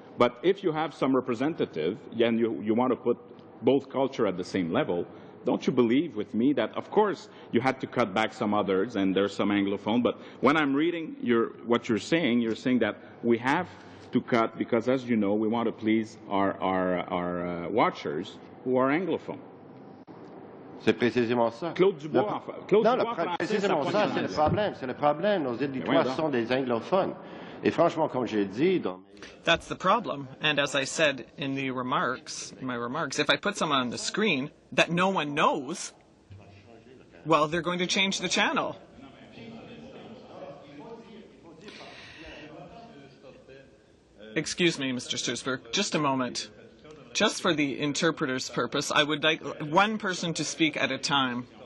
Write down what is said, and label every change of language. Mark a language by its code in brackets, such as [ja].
[en] But if you have some representative and you want to put both culture at the same level, don't you believe with me that, of course, you had to cut back some others and there's some Anglophone, but when I'm reading what you're saying that we have to cut because, as you know, we want to please our watchers who are Anglophone. [fr] C'est précisément ça. Claude Dubois, précisément ça, c'est le problème. C'est le problème. Nos éditeurs sont des anglophones. Et franchement, comme j'ai dit, [en] that's the problem. And as I said in my remarks, if I put someone on the screen that no one knows, well, they're going to change the channel. Excuse me, Mr. Stursberg, just a moment. Just for the interpreter's purpose, I would like one person to speak at a time.